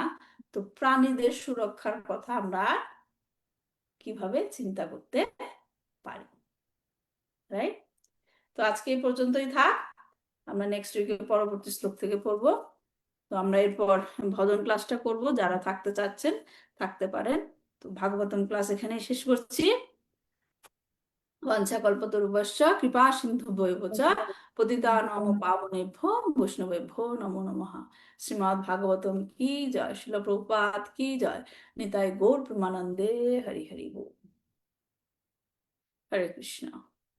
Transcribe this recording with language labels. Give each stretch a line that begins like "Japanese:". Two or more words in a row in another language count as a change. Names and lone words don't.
Bangla: তো প্রাণীদের সুরক্ষার কথা আমরা কিভাবে চিন্তা করতে পারি, রাইট? তো আজকে এই পর্যন্তই থাক, আমরা
English: next week-e
Bangla: পরবর্তী শ্লোক থেকে পড়বো। তো আমরা এরপর ভজন ক্লাসটা করব, যারা থাকতে চাচ্ছেন থাকতে পারেন। তো ভাগবতম ক্লাস এখানেই শেষ করছি।
Sanskrit: वंशकल्पतरुभ्यश्च कृपा सिन्धुभ्यो च पतितानां पावनेभ्यो वैष्णवेभ्यो नमो नमः।
Hindi: श्रीमद् भागवतम की जय, श्रील प्रभुपाद की जय,
Bangla: নিতাই গৌর প্রেমানন্দে, হরি হরি বোল। हरे कृष्णा।